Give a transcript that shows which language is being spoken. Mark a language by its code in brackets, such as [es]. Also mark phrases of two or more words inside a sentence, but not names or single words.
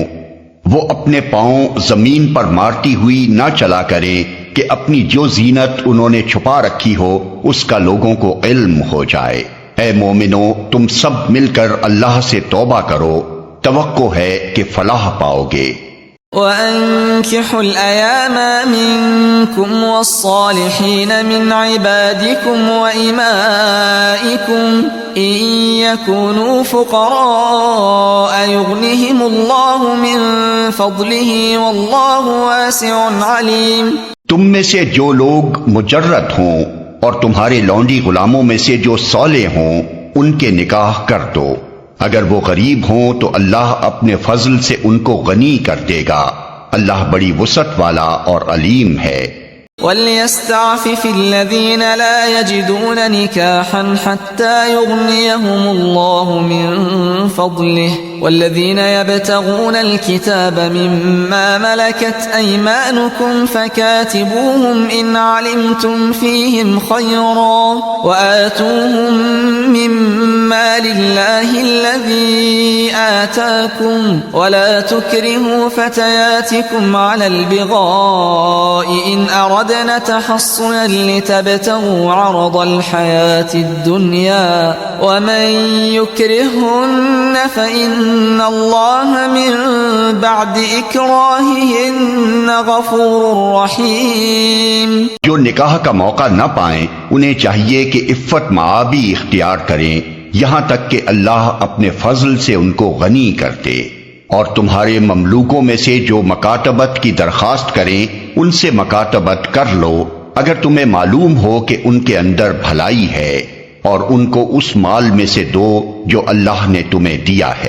[ur] وہ اپنے پاؤں زمین پر مارتی ہوئی نہ چلا کریں کہ اپنی جو زینت انہوں نے چھپا رکھی ہو اس کا لوگوں کو علم ہو جائے. اے مومنو، تم سب مل کر اللہ سے توبہ کرو، توقع ہے کہ فلاح پاؤ گے. [ar] وأنكحوا الأيامى منكم والصالحين من عبادكم وإمائكم إن يكونوا فقراء يغنهم الله من فضله والله واسع عليم. [ur] تم میں سے جو لوگ مجرد ہوں اور تمہارے لونڈی غلاموں میں سے جو صالح ہوں ان کے نکاح کر دو. اگر وہ غریب ہوں تو اللہ اپنے فضل سے ان کو غنی کر دے گا. اللہ بڑی وسعت والا اور علیم ہے. [ar] وليستعفف الذين لا يجدون نكاحا حتى يغنيهم الله من فضله والذين يبتغون الكتاب مما ملكت أيمانكم فكاتبوهم إن علمتم فيهم خيرا وآتوهم مما لله الذي آتاكم ولا تكرهوا فتياتكم على البغاء إن أردن تحصنا لتبتغوا عرض الحياة الدنيا ومن يكرههن فإن الله من بعد إكراههن غفور رحيم. [ur] جو نکاح کا موقع نہ پائیں انہیں چاہیے کہ عفت مآبی اختیار کریں یہاں تک کہ اللہ اپنے فضل سے ان کو غنی کر دے. اور تمہارے مملوکوں میں سے جو مکاتبت کی درخواست کریں ان سے مکاتبت کر لو اگر تمہیں معلوم ہو کہ ان کے اندر بھلائی ہے، اور ان کو اس مال میں سے دو جو اللہ نے تمہیں دیا ہے.